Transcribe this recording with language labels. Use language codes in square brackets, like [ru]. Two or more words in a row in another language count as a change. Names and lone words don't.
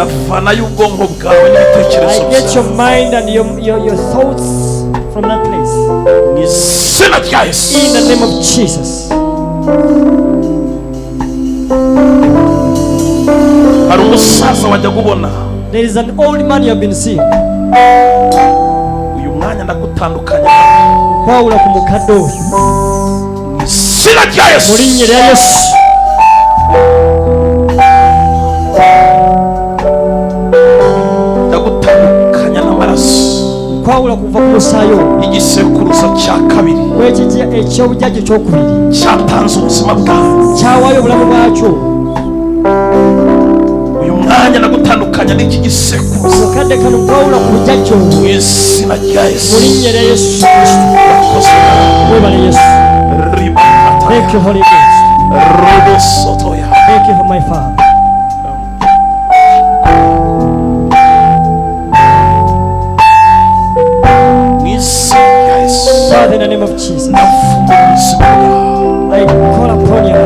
[en] I get your mind and your thoughts from that place. In the name of Jesus. There is an old man you have been seeing. [lg] Kwawula ku mukadde oyo. Mu linnya lya Yesu. Kwawula kuva ku musaayo. [rw] Igisekuruza cya kabiri. [lg] Wekijja eky'obujjajja ekyokubiri. [rw] Cyatanze ubuzima bwanjye. [lg] Kyawaayo obulamu bwakyo. [rw] Uyu mwanya nagutandukanya n'iki gisekuruza. [lg] Akadde kano kwawula ku bujjajja obwo. [rw] Mu izina rya Yesu. [lg] Mu linnya lya Yesu Kristo. Webale Yesu. [en] Thank you, Holy Ghost. Thank you for my Father. Father, in the name of Jesus, I call upon you.